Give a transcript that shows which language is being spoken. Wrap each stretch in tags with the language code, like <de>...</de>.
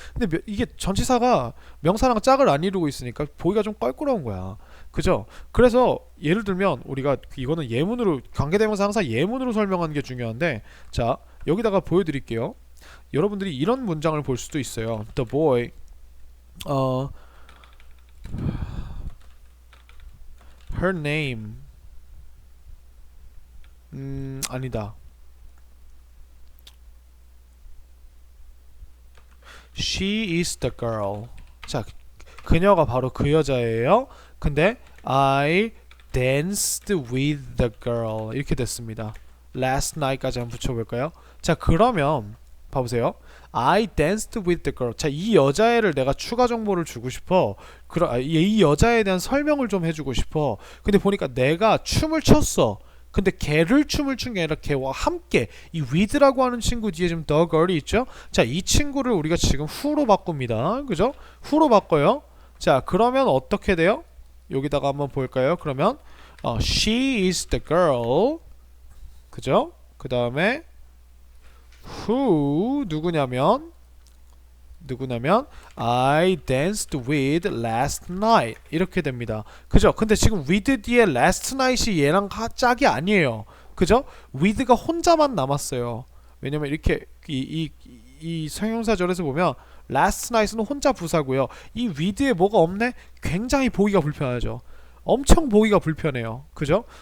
<ko>근데 이게 전치사가 명사랑 짝을 안 이루고 있으니까 보기가 좀 껄끄러운 거야. 그죠? 그래서 예를 들면 우리가 이거는 예문으로, 관계대명사 항상 예문으로 설명하는 게 중요한데, 자, 여기다가 보여드릴게요. 여러분들이 이런 문장을 볼 수도 있어요.</ko> <en>The boy her name 아니다. She is the girl.</en> <ko>자, 그녀가 바로 그 여자예요. 근데</ko> <en>I danced with the girl</en> <ko>이렇게 됐습니다. Last night까지 한번 붙여볼까요? 자, 그러면 봐보세요.</ko> <en>I danced with the girl.</en> <ko>자, 이 여자애를 내가 추가 정보를 주고 싶어. 이 여자에 대한 설명을 좀 해주고 싶어. 근데 보니까 내가 춤을 췄어. 근데 걔를 춤을 춘 게 아니라 걔와 함께, 이 with라고 하는 친구 뒤에 지금 the girl이 있죠? 자, 이 친구를 우리가 지금 who로 바꿉니다. 그죠? who로 바꿔요. 자, 그러면 어떻게 돼요? 여기다가 한번 볼까요? 그러면</ko> <en>she is the girl.</en> <ko>그죠? 그 다음에 who 누구냐면</ko> <en>I danced with last night</en> <ko>이렇게 됩니다. 그죠? 근데 지금 with 뒤에 last night이 얘랑 짝이 아니에요. 그죠? with가 혼자만 남았어요. 왜냐면 이렇게 이 형용사절에서 보면 last night은 혼자 부사고요. 이 with에 뭐가 없네? 굉장히 보기가 불편하죠. 엄청 보기가 불편해요. 그죠?</ko>